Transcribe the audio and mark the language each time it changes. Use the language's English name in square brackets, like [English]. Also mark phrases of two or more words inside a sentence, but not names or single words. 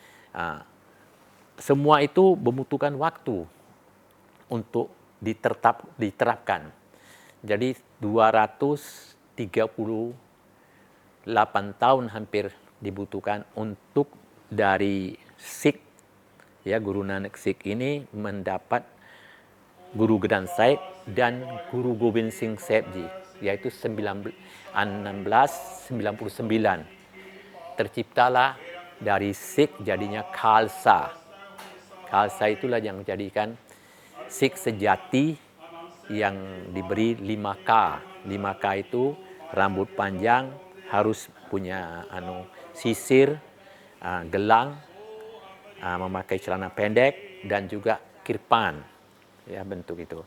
[Indonesian] Semua itu membutuhkan waktu untuk diterapkan. Jadi 238 tahun hampir dibutuhkan untuk dari Sikh, ya, Guru Nanak Sikh ini mendapat Guru Granth Sahib dan Guru Gobind Singh Sahib Ji, yaitu 1699. Terciptalah dari Sikh jadinya Khalsa. Khalsa itulah yang menjadikan Sikh sejati yang diberi 5K. 5K itu rambut panjang, harus punya sisir, gelang, memakai celana pendek, dan juga kirpan, ya bentuk itu.